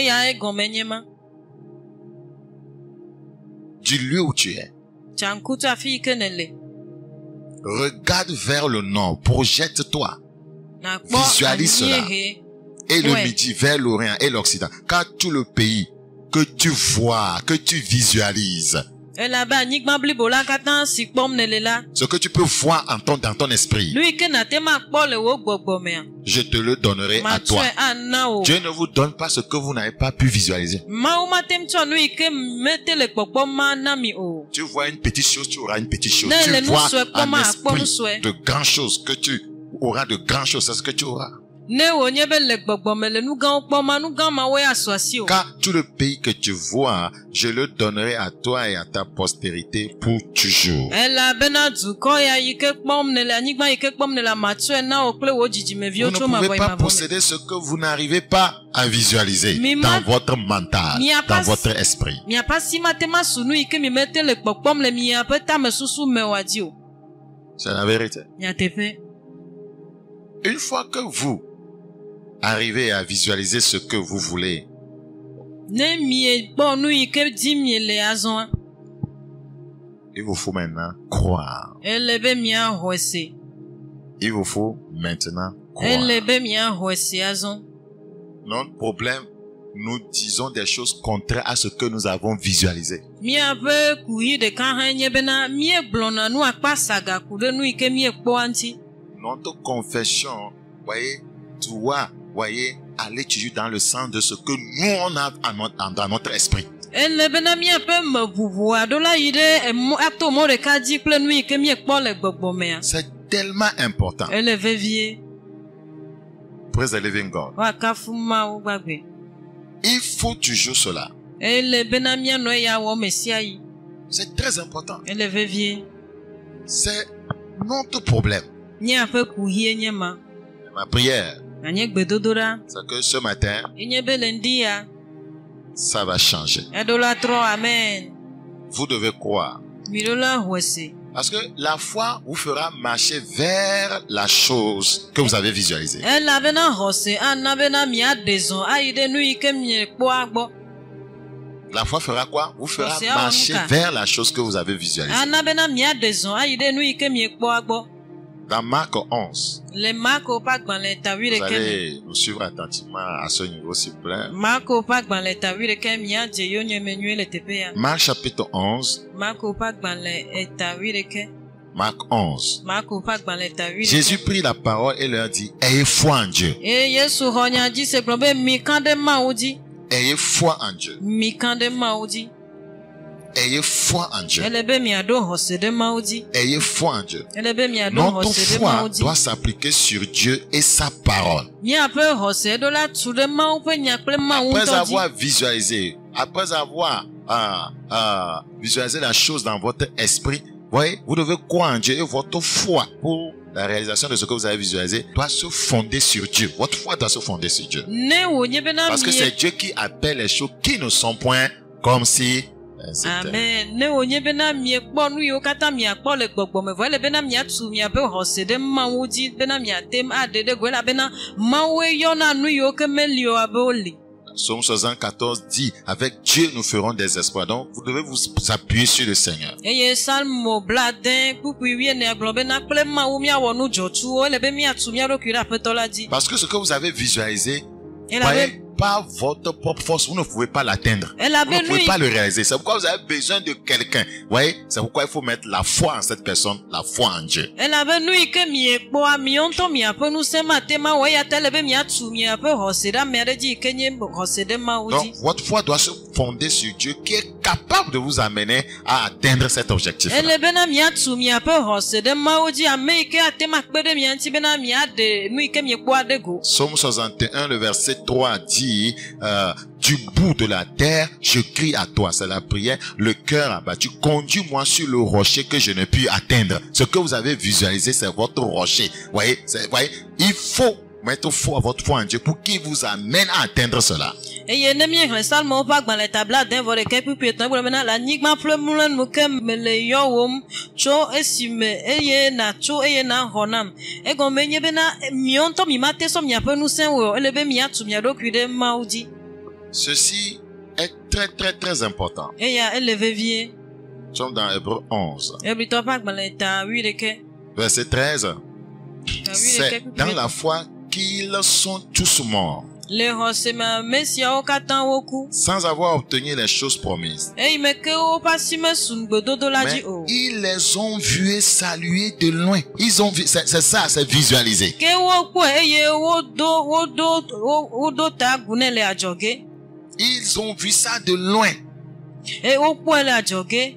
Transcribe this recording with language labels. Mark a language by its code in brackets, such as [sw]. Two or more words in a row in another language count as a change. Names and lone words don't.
[fr] Du lieu où tu es. Regarde vers le nord. Projette-toi. Visualise cela. et le Ouais. midi vers l'Orient et l'Occident. Car tout le pays que tu vois, que tu visualises, [ee] elabe anyigba blibo la katã si kpɔm nele la. [fr] ce que tu peux voir dans ton esprit, [ee] Nu yi ke nate ma kpɔ le wo gbɔgbɔ mea. [fr] je te le donnerai à toi. [ee] Matsɔe ana o. [fr] Dieu ne vous donne pas ce que vous n'avez pas pu visualiser. [ee] Mawu matem tsɔ nu yi ke mete le kpɔkpɔm ma na mi o. [fr] Tu vois une petite chose, tu auras une petite chose. [ee] Ne le [fr] Tu [ee] nu [fr] vois [ee] sue kpɔm [fr] un [ee] a kpɔ nu [fr] esprit [ee] sue. [fr] de grandes choses que tu auras de grandes choses. C'est ce que tu auras. [ee] Ne wònye be le gbɔgbɔ me le nu gãwo kpɔm ma nu gã mawoe asɔ asi o. [fr] Car tout le pays que tu vois, je le donnerai à toi et à ta postérité pour toujours. [ee] Elabena dukɔ ya yi ke kpɔm nele anyigba yi ke kpɔm nele matsɔe na wo kple wo [fr] Vous [ee] dzidzimeviwo [fr] ne [ee] tso [fr] pouvez [ee] mavɔ yi [fr] pas [ee] mavɔ me. [fr] posséder ce que vous n'arrivez pas à visualiser [ee] Mima- [fr] dans votre mental, [ee] Miapa- [fr] dans votre esprit. [ee] Miaƒe asi mate ma su nu yi ke mi mete le kpɔkpɔm le miaƒe tamesusu me wòadi o. [fr] C'est la vérité. [ee] Nyateƒe. [fr] Une fois que vous arrivez à visualiser ce que vous voulez, [ee] Ne miekpɔ nu yi ke dim miele azɔa, [fr] il vous faut maintenant croire. [ee] ele be miaxɔe se. [fr] Il vous faut maintenant croire. [ee] Ele be miaxɔe se azɔ. [fr] Notre problème, nous disons des choses contraires à ce que nous avons visualisé. [ee] Miaƒe kuyi ɖeka hã nye bena miegblɔna nu akpa saga ku ɖe nu yi ke miekpɔa ŋuti. [fr] Notre confession, voyez, aller toujours dans le sens de ce que nous on a dans notre esprit. [ee] Ele bena miaƒe meʋuʋu aɖo la yi ɖe ato mɔ ɖeka dzi kple nu yi ke miekpɔ le gbɔgbɔ mea. [fr] C'est tellement important. [ee] Ele vevie. [en] Praise the living God. [ee] Woakafu Mawu gbagbe. [fr] Il faut toujours cela. [ee] Ele bena mianɔ eya wɔ me sia yi. [fr] C'est très important. [ee] Ele vevie. [fr] C'est notre problème. [ee] Miaƒe kuhie nye ma. [fr] Ma prière, [ee] Anye gbedodoɖa. [fr] c'est que ce matin, [ee] Enye be le ŋdi ya. [fr] ça va changer. [ee] Eɖo la trɔ amen. [fr] Vous devez croire. [ee] Mi ɖo la xɔe se. [fr] Parce que la foi vous fera marcher vers la chose que vous avez visualisée. [ee] Elabena xɔse ana bena miaɖe zɔ ayi ɖe nu yi ke miekpɔa gbɔ. [fr] La foi fera quoi? Vous fera C'est un marcher cas. vers la chose que vous avez visualisée. [ee] Ana bena miaɖe zɔ ayi ɖe nu yi ke miekpɔa gbɔ. [fr] Dans Marc 11, [ee] Le Marko ƒe agbalẽ tawi [fr] vous [ee] ɖeke me. [fr] allez nous suivre attentivement à ce niveau, s'il vous plaît. [ee] Marko ƒe agbalẽ tawi ɖeke miadze yonyeme nyuie le teƒe ya. [fr] Marc chapitre 11, [ee] Marko ƒe agbalẽ tawi ɖeke. [fr] Marc 11. [ee] Marko ƒe agbalẽ tawi [fr] Jésus [ee] ɖeke. [fr] prit la parole et leur dit, ayez foi en Dieu. [ee] Eye Yesu xɔ nya dzi se gblɔ be mi kan ɖe Mawu dzi. [fr] Ayez foi en Dieu. [ee] Mi kan ɖe Mawu dzi. [fr] Ayez foi en Dieu. [ee] Ele be miaɖo xɔse ɖe Mawu dzi. [fr] Ayez foi en Dieu. [ee] Ele be miaɖo [fr] Notre [ee] xɔse ɖe [fr] foi [ee] Mawu dzi. [fr] doit s'appliquer sur Dieu et sa parole. [ee] Miaƒe xɔse ɖo la tu ɖe Mawu ƒe nya kple Mawu [fr] Après [ee] ŋutɔ dzi. [fr] avoir visualisé, après avoir visualisé la chose dans votre esprit, voyez, vous devez croire en Dieu et votre foi pour la réalisation de ce que vous avez visualisé doit se fonder sur Dieu. Votre foi doit se fonder sur Dieu. [ee] Ne wònye bena [fr] Parce que c'est Dieu qui appelle les choses qui ne sont point comme si c'était. Amen. [ee] Ne wònye bena miekpɔ nu yiwo katã miakpɔ le gbɔgbɔme vɔ ele bena miatu miaƒe xɔse ɖe Mawu dzi bena miatem aɖe ɖe go elabena Mawue yɔna nu yiwo ke meli o abe woli. [fr] Psaume 74 dit, avec Dieu nous ferons des espoirs. Donc, vous devez vous appuyer sur le Seigneur. [ee] Eye Salmo bladẽ kpukpui wienea gblɔ bena kple Mawu miawɔ nu dzɔtsuwo ele be miatu mia ɖokui ɖe Aƒetɔ la dzi. [fr] Parce que ce que vous avez visualisé, [ee] Elabe [fr] voyez, par votre propre force, vous ne pouvez pas l'atteindre. Vous [ee] elabe [fr] ne [ee] nu [fr] pouvez [ee] yi [fr] pas le réaliser. C'est pourquoi vous avez besoin de quelqu'un. Voyez, c'est pourquoi il faut mettre la foi en cette personne, la foi en Dieu. [ee] elabe nu yi ke miekpɔa miawo ŋutɔ miaƒe ŋusẽ mate ma wɔ eya ta ele be miatu miaƒe xɔse ɖe ame aɖe dzi yi ke nye xɔse ɖe Mawu [fr] Donc, [ee] dzi. [fr] votre foi doit se fonder sur Dieu qui est capable de vous amener à atteindre cet objectif. [ee] Ele bena miatu miaƒe xɔse ɖe Mawu dzi ame yi ke ate ma kpe ɖe mia ŋuti bena miaɖe nu yi ke miekpɔa ɖe go. [fr] Psaume 61, le verset 3 dit, du bout de la terre, je crie à toi. C'est la prière. Le cœur abattu. Conduis-moi sur le rocher que je ne puis atteindre. Ce que vous avez visualisé, c'est votre rocher. Voyez, il faut mettre votre foi en Dieu pour qu'il vous amène à atteindre cela. [ee] Eye ne miexlẽ Salmo ƒe agbalẽ ta bladẽ vɔ ɖeka kpukpui etɔ̃ gblɔ bena le anyigba ƒe mlɔenu ke mele yɔwòm tso esime eye natso eye naxɔ nam. Egɔme nye bena miawo ŋutɔ mi mate sɔ miaƒe ŋusẽ wɔ ele be miatu mia ɖokui ɖe Mawu dzi. [fr] Ceci est très, très, très important. [ee] Eya ele vevie. [fr] Nous sommes dans Hébreux 11, [ee] Hebritɔ ƒe agbalẽ ta wuiɖeke. [fr] verset 13. [ee] Ta wuiɖeke [fr] C'est [ee] kpukpui [fr] dans la foi qu'ils sont tous morts. [ee] Le xɔse me ame siawo katã woku. [fr] sans avoir obtenu les choses promises. [ee] Eyime ke woƒe asi mesu nugbedodo la [fr] Mais [ee] dzi o. [fr] ils les ont vus et salués de loin. Ils ont vu, c'est ça, c'est visualisé. [ee] Ke wokpɔe eye wodo ta agu nɛ le adzɔge. [fr] Ils ont vu ça de loin. [ee] Eye wokpɔe le adzɔge.